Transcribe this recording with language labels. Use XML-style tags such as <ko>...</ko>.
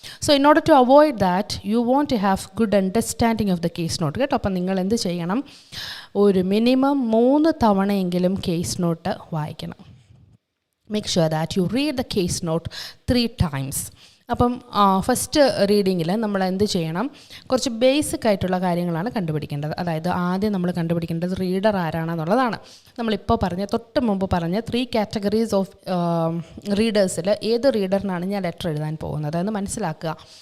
<en>So in order to avoid that, you want to have good understanding of the case note.</en> <ml>കേട്ടോ, അപ്പം നിങ്ങൾ എന്ത് ചെയ്യണം, ഒരു മിനിമം 3 തവണയെങ്കിലും കേസ് നോട്ട് വായിക്കണം.</ml> <en>Make sure that you read the case note 3 times.</en> <ml>അപ്പം first റീഡിങ്ങിൽ നമ്മൾ എന്ത് ചെയ്യണം, കുറച്ച് ബേസിക് ആയിട്ടുള്ള കാര്യങ്ങളാണ് കണ്ടുപിടിക്കേണ്ടത്. അതായത് ആദ്യം നമ്മൾ കണ്ടുപിടിക്കേണ്ടത് റീഡർ ആരാണെന്നുള്ളതാണ്. നമ്മളിപ്പോൾ തൊട്ട് മുമ്പ് പറഞ്ഞ 3 കാറ്റഗറീസ് ഓഫ് റീഡേഴ്സിൽ ഏത് റീഡറിനാണ് ഞാൻ ലെറ്റർ എഴുതാൻ പോകുന്നത് എന്ന് മനസ്സിലാക്കുക.</ml>